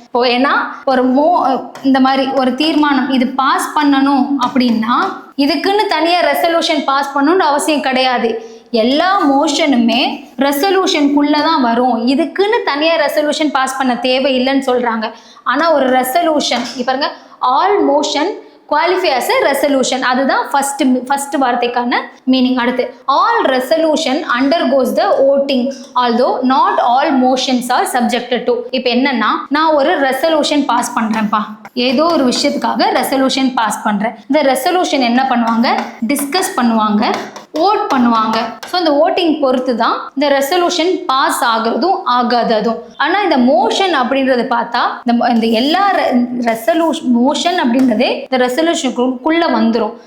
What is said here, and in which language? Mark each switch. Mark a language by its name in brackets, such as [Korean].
[Tamil] இப்போ ஏன்னா ஒரு இந்த மாதிரி ஒரு தீர்மானம் இது பாஸ் பண்ணணும் அப்படின்னா இதுக்குன்னு தனியா ரெசல்யூஷன் பாஸ் பண்ணணும்னு அவசியம் கிடையாது. எல்லா மோஷனுமே ரெசல்யூஷனுக்குள்ள தான் வரும். இதுக்குன்னு தனியா ரெசல்யூஷன் பாஸ் பண்ண தேவையில்லைன்னு சொல்றாங்க. ஆனா ஒரு ரெசல்யூஷன் பாருங்க, [English] All motion qualify as a resolution. [Tamil] அதுதான் ஃபர்ஸ்ட் வார்த்தைக்கான மீனிங். அடுத்து [English] All resolution undergoes the voting although not all motions are subjected to. [Tamil] இப்போ என்னன்னா, நான் ஒரு ரெசல்யூஷன் பாஸ் பண்றேன்ப்பா, ஏதோ ஒரு விஷயத்துக்காக ரெசல்யூஷன் பாஸ் பண்றேன். இந்த ரெசல்யூஷன் என்ன பண்ணுவாங்க? டிஸ்கஸ் பண்ணுவாங்க, ஓட் பண்ணுவாங்க. ஸோ இந்த ஓட்டிங் பொறுத்து தான் இந்த ரெசல்யூஷன் பாஸ் ஆகுறதும் ஆகாததும். ஆனால் இந்த மோஷன் அப்படின்றது பார்த்தா இந்த எல்லா மோஷன் அப்படின்றதே இந்த ரெசல்யூஷனுக்குள்ள வந்துடும்.